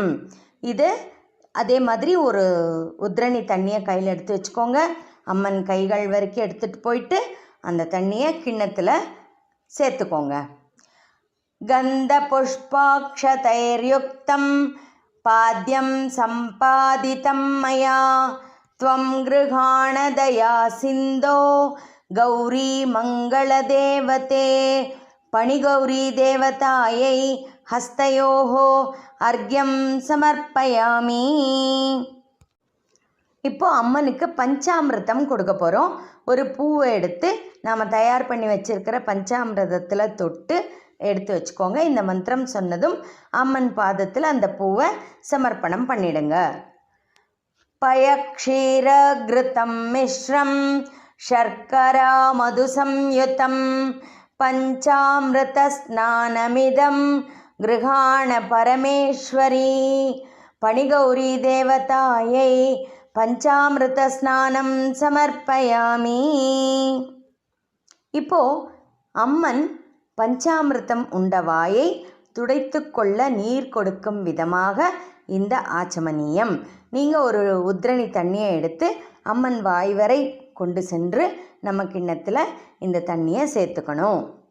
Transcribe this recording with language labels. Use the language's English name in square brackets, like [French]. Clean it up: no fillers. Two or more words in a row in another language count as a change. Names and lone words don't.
[Tamil] இது அதே மாதிரி ஒரு உத்ரணி தண்ணியை கையில் எடுத்து வச்சுக்கோங்க. அம்மன் கைகள் வரைக்கும் எடுத்துகிட்டு போயிட்டு அந்த தண்ணியை கிண்ணத்தில் சேர்த்துக்கோங்க. [Sanskrit] गन्ध पुष्पाक्षतैर्युक्तं पाद्यं सम्पादितं मया त्वं गृहाण दया सिन्धो गौरी मङ्गलदेवते. पणिगौरी देवतायै हस्तयोः अर्घ्यं समर्पयामि. [Tamil] இப்போ அம்மனுக்கு பஞ்சாமிர்தம் கொடுக்க போகிறோம். ஒரு பூவை எடுத்து நாம் தயார் பண்ணி வச்சுருக்கிற பஞ்சாமிர்தத்தில் தொட்டு எடுத்து வச்சுக்கோங்க. இந்த மந்திரம் சொன்னதும் அம்மன் பாதத்தில் அந்த பூவை சமர்ப்பணம் பண்ணிடுங்க. [Sanskrit] पयक्षीरघृतं मिश्रं शर्करा मधुसंयुतं पञ्चामृतस्नानमिदं गृहाण परमेश्वरी. पणिगौरी देवतायै पञ्चामृतस्नानं समर्पयामि. [Tamil] இப்போ அம்மன் பஞ்சாமிர்தம் உண்ட வாயை துடைத்து கொள்ள நீர் கொடுக்கும் விதமாக இந்த ஆச்சமனியம். நீங்கள் ஒரு உத்ரணி தண்ணியை எடுத்து அம்மன் வாய் வரை கொண்டு சென்று நம்ம கிண்ணத்தில் இந்த தண்ணியை சேர்த்துக்கணும்.